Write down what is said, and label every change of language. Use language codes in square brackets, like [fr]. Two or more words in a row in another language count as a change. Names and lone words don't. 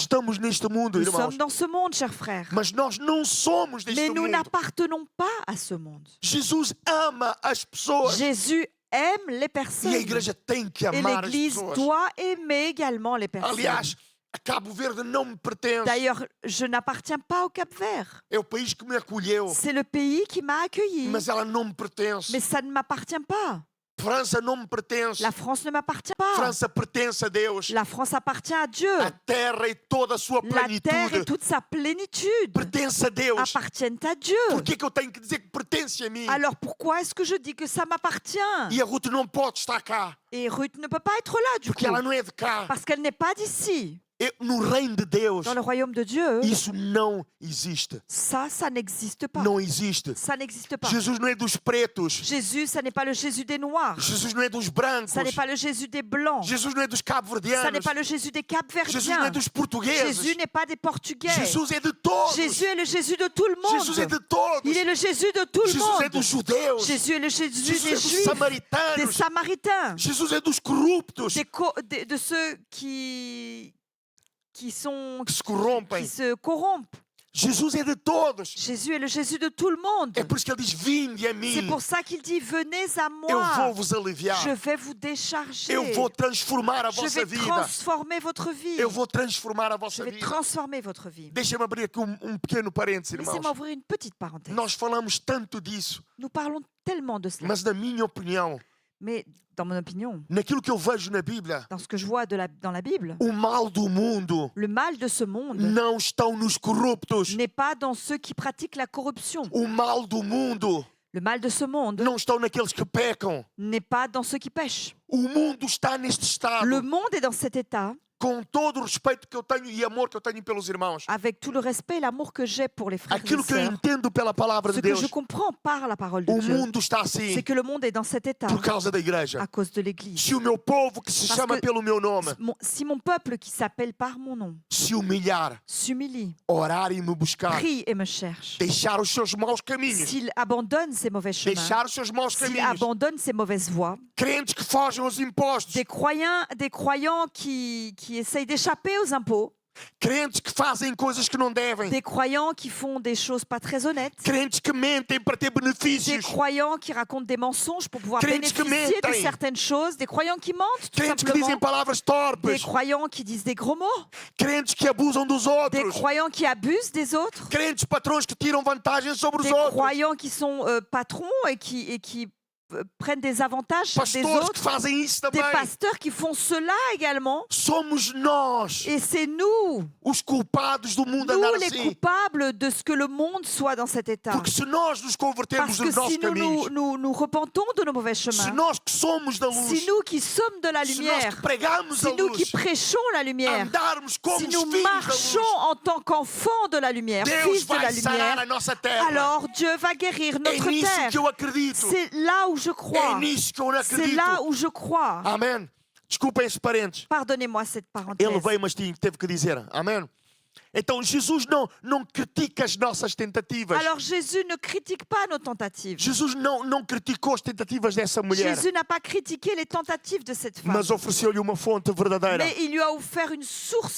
[pt] Nós estamos neste mundo, [fr] Nous [pt] irmãos. [fr] sommes dans ce monde, chers frères. [pt] Mas nós não somos [fr] Mais [pt] deste [fr] nous [pt] mundo. [fr] n'appartenons pas à ce monde. [pt] Jesus ama as pessoas. [fr] Jésus aime les [pt] E [fr] personnes. [pt] a igreja tem que [fr] Et [pt] amar as [fr] l'Église [pt] pessoas. [fr] doit aimer également les personnes. [pt] Aliás, a Cabo Verde não me pertence. [fr] D'ailleurs, je n'appartiens pas au Cap-Vert. [pt] É o país que me acolheu. [fr] C'est le pays qui m'a accueilli. [pt] Mas ela não me pertence. [fr] Mais ça ne m'appartient pas. [pt] França não me pertence. [fr] La France ne m'appartient pas. [pt] França pertence a Deus. [fr] La France appartient à Dieu. [pt] A terra e toda a sua [fr] La terre et [pt] plenitude [fr] toute sa plénitude [pt] pertence a Deus. [fr] appartiennent à Dieu. [pt] Por que eu tenho que dizer que pertence a mim? [fr] Alors pourquoi est-ce que je dis que ça m'appartient? [pt] E a Ruth não pode estar cá, [fr] Et Ruth ne peut pas être là du [pt] porque [fr] coup, [pt] ela não é de cá. [fr] parce qu'elle n'est pas d'ici. [pt] No reino de Deus, [fr] Dans le royaume de Dieu, [pt] isso não existe. [fr] ça n'existe pas. [pt] Não existe. [fr] Ça n'existe pas. [pt] Jesus não é dos pretos. [fr] Jésus, ça n'est pas le Jésus des Noirs. [pt] Jesus não é dos brancos. [fr] Ça n'est pas le Jésus des Blancs. [pt] Jesus não é dos [fr] Ça [pt] cabo-verdianos. [fr] n'est pas le Jésus des [pt] Jesus não é [fr] Cap-Verdiens. [pt] dos portugueses. [fr] Jésus n'est pas des Portugais. [pt] Jesus é de todos. [fr] Jésus est le Jésus de tout le [pt] Jesus é [fr] monde. [pt] de todos. [fr] Il est le Jésus de tout le [pt] Jesus é [fr] monde. [pt] dos judeus. [fr] Jésus est le Jésus [pt] Jesus é [fr] des [pt] dos [fr] Juifs, des [pt] samaritanos. [fr] Samaritains, [pt] Jesus é dos corruptos [fr] de ceux qui [pt] que se corrompem. [fr] se corrompent. [pt] Jesus é de todos. [fr] Jésus est le Jésus de tout le monde. [pt] É por isso que ele diz: vinde a [fr] C'est [pt] mim. [fr] pour ça qu'il dit, venez à [pt] Eu [fr] moi. [pt] vou vos aliviar. [fr] Je vais vous décharger. [pt] Eu vou transformar a [fr] Je [pt] vossa [fr] vais [pt] vida. [fr] transformer votre vie. [pt] Eu vou transformar a [fr] Je [pt] vossa [fr] vais [pt] vida. [fr] transformer votre vie. [pt] Deixa-me abrir aqui pequeno parênteses, irmãos. [fr] Laissez-moi ouvrir une petite parenthèse. [pt] Nós falamos tanto disso, [fr] Nous parlons tellement de cela. [pt] mas na minha opinião, [fr] Mais dans mon opinion, [pt] naquilo que eu vejo na Bíblia, [fr] dans ce que je vois dans la Bible, [pt] o mal do mundo [fr] le mal de ce monde [pt] não estão nos corruptos. [fr] n'est pas dans ceux qui pratiquent la corruption. [pt] O mal do mundo [fr] Le mal de ce monde [pt] não estão naqueles que pecam. [fr] n'est pas dans ceux qui pêchent. [pt] O mundo está neste estado [fr] Le monde est dans cet état [pt] com todo o respeito que eu tenho e amor que eu tenho pelos irmãos, [fr] avec tout le respect et l'amour que j'ai pour les frères et [pt] aquilo que eu [fr] sœurs, [pt] entendo pela palavra [fr] ce [pt] de [fr] que [pt] Deus, [fr] je comprends par la parole de [pt] o [fr] Dieu, [pt] mundo está assim [fr] c'est que le monde est dans cet état [pt] por causa da igreja. [fr] à cause de l'Église. [pt] Se o meu povo, que se [fr] Parce [pt] chama [fr] que [pt] pelo meu nome, [fr] Si mon peuple qui s'appelle par mon nom [pt] se humilhar, [fr] s'humilie, [pt] orar e me buscar, [fr] prie et me cherche, [pt] deixar os seus maus caminhos, [fr] s'il abandonne ses mauvais chemins, [pt] deixar os seus maus [fr] s'il [pt] caminhos, [fr] abandonne ses mauvaises voies, [pt] crentes que fogem aos impostos, [fr] des croyants qui essayent d'échapper aux impôts, [pt] crentes que fazem coisas que não devem, [fr] des croyants qui font des choses pas très honnêtes, [pt] crentes que mentem para ter [fr] des [pt] benefícios, [fr] croyants qui racontent des mensonges pour pouvoir [pt] Crentes que [fr] bénéficier de [pt] mentem. [fr] certaines choses, des croyants qui mentent tout [pt] crentes que dizem [fr] simplement, [pt] palavras [fr] des [pt] torpes, [fr] croyants qui disent des gros mots, [pt] crentes que abusam dos [fr] des [pt] outros, [fr] croyants qui abusent des autres, [pt] crentes patrões que tiram vantagem sobre os [fr] des [pt] outros, [fr] croyants qui sont patrons et qui prennent des avantages sur des [pt] pastores que [fr] autres, [pt] fazem isso [fr] des [pt] também. [fr] pasteurs qui font cela également. [pt] Somos nós [fr] Et c'est nous, [pt] os culpados do mundo [fr] nous [pt] andar [fr] les [pt] assim. [fr] coupables de ce que le monde soit dans cet état. [pt] Porque se nós nos convertermos [fr] Parce que [pt] dos nossos [fr] si [pt] caminhos, [fr] nous repentons de nos mauvais [pt] se [fr] chemins, [pt] nós que somos da luz, [fr] si nous qui sommes de la [pt] se nós [fr] lumière, [pt] que pregamos a [fr] si nous qui [pt] luz, [fr] prêchons la lumière, [pt] andarmos como [fr] si [pt] os [fr] nous [pt] filhos da [fr] marchons [pt] luz, [fr] en tant qu'enfants de la lumière, [pt] Deus [fr] fils de la [pt] vai sarar [fr] lumière, [pt] a nossa terra. [fr] alors Dieu va guérir [pt] É [fr] notre [pt] nisso [fr] terre. [pt] que eu acredito. [fr] C'est là où je [pt] É [fr] crois. [pt] nisso que eu não [fr] C'est [pt] acredito. [fr] là où je crois. [pt] Amém. Desculpem esses parentes. [fr] Pardonnez-moi cette parenthèse. [pt] Ele veio, mas teve que dizer. Amém. Então Jesus não critica as nossas tentativas. [fr] Alors Jésus ne critique pas nos tentatives. [pt] Jesus não criticou as tentativas dessa mulher, [fr] Jésus n'a pas critiqué les tentatives de cette femme. [pt] mas ofereceu-lhe uma fonte verdadeira. [fr] Mais il lui a offert une source